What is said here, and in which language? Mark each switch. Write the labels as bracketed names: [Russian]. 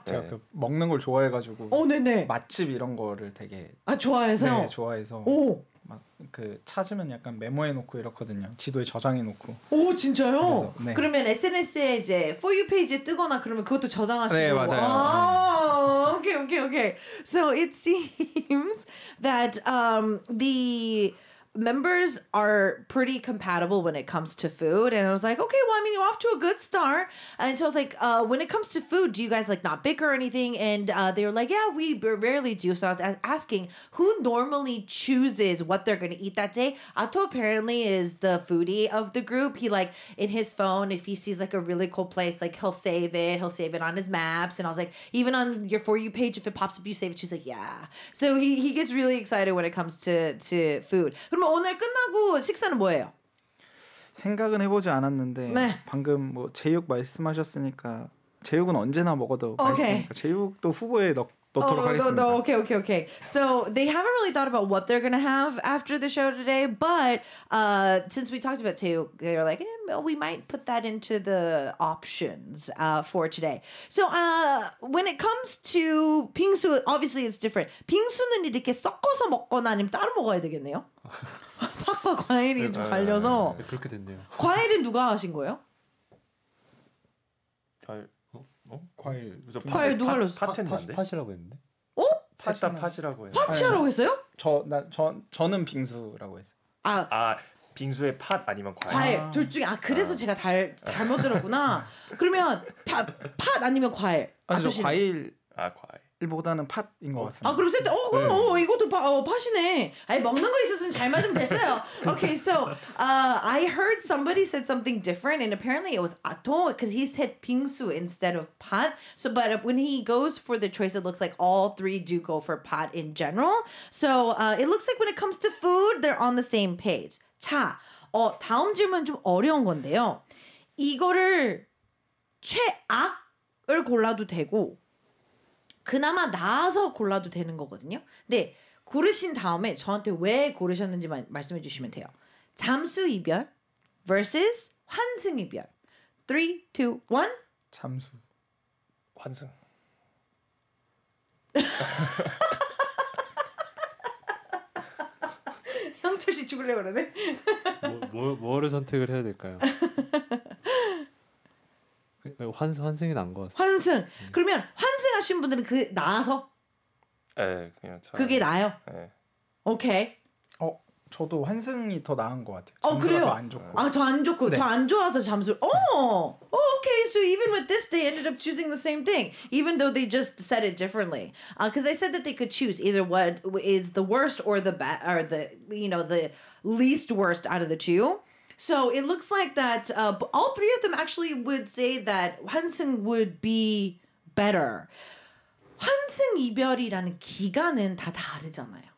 [Korean] 제가 그 먹는 걸 좋아해가지고. 네네. 맛집 이런 거를 되게. 좋아해서요? 네, 좋아해서. 막 그 찾으면 약간 메모해놓고 이렇거든요. 지도에 저장해놓고. 오, 진짜요? 그래서, 네. 그러면 SNS에 이제 For You 페이지에 뜨거나 그러면 그것도 저장하시고. 네, 맞아요. [English] Okay. So it seems that the members are pretty compatible when it comes to food. And I was like, okay, well, I mean, you're off to a good start. And so I was like, when it comes to food, do you guys like not bicker or anything? And they were like, yeah, we rarely do. So I was asking who normally chooses what they're going to eat that day. Ato apparently is the foodie of the group. He like in his phone, if he sees like a really cool place, like he'll save it on his maps. And I was like, even on your For You page, if it pops up, you save it. She's like, yeah. So he gets really excited when it comes to food. [Korean] 오늘 끝나고 식사는 뭐예요? 생각은 해보지 않았는데 네. 방금 뭐 제육 말씀하셨으니까 제육은 언제나 먹어도 오케이. 맛있으니까 제육도 후보에 놓도록 하겠습니다. [English] No, okay. So they haven't really thought about what they're gonna have after the show today, but since we talked about too, they're like, we might put that into the options for today. So when it comes to 빙수, obviously it's different. [Korean] 빙수는 이렇게 섞어서 먹거나 아니면 따로 먹어야 되겠네요. 팥과 과일이 좀 갈려서. 그렇게 됐네요. 과일은 누가 하신 거예요? 과일. 과일 누가 흘렸어? 팥했는데. 팥이라고 했는데. 팥다 팥이라고 해요. 팥이라고 했어요? 저는 빙수라고 했어요. 아 빙수에 팥 아니면 과일. 과일 둘 중에 그래서 제가 잘못 들었구나. 그러면 팥 아니면 과일. 아니 저 아저씨는? 과일 과일. 일보다는 팥인 것 같습니다. 그럼 세트 그럼 이것도 팥이네. 아니 먹는 거 있었으면 잘 맞으면 됐어요. [English] Okay, so I heard somebody said something different, and apparently it was ato because he said 빙수 instead of 팥. So, but when he goes for the choice, it looks like all three do go for 팥 in general. So it looks like when it comes to food, they're on the same page. [Korean] 자, 다음 질문 좀 어려운 건데요. 이거를 최악을 골라도 되고. 그나마 나아서 골라도 되는 거거든요. 근데 고르신 다음에 저한테 왜 고르셨는지 말씀해 주시면 돼요. 잠수 이별 vs 환승 이별. 3, 2, 1. 잠수. 환승. 형철 씨 죽으려고 그러네. 뭐를 선택을 해야 될까요? 환승이 난 것 같아요. 환승. 그러면 환승하신 분들은 그 나아서? 네, 그냥 그게 나아요? 네. 오케이. 저도 환승이 더 나은 것 같아요. 잠수가 그래요? 더 안 좋고. 더 안 좋고 네. 더 안 좋아서 잠수. [English] Okay. So even with this, they ended up choosing the same thing, even though they just said it differently. Because they said that they could choose either what is the worst or the bad, or the least worst out of the two. So it looks like that all three of them actually would say that 환승 would be better. [Korean] 환승 이별이라는 기간은 다 다르잖아요.